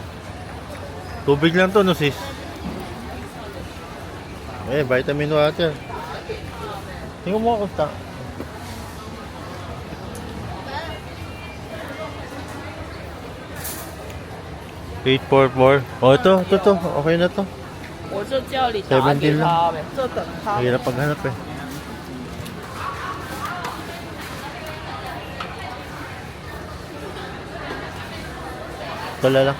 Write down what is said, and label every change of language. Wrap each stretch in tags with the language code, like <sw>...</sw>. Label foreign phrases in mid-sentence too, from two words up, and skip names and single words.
<tl>Tubig lang to no sis. Eh,</tl> <en>vitamin water.</en> <tl>Tingnan mo kung ta. $8.44. Oh, ito. Okay na to.</tl> <zh>我就叫你打给他呗，这等他。</zh> <tl>Mahirap paghanap eh. Tala lang.</tl>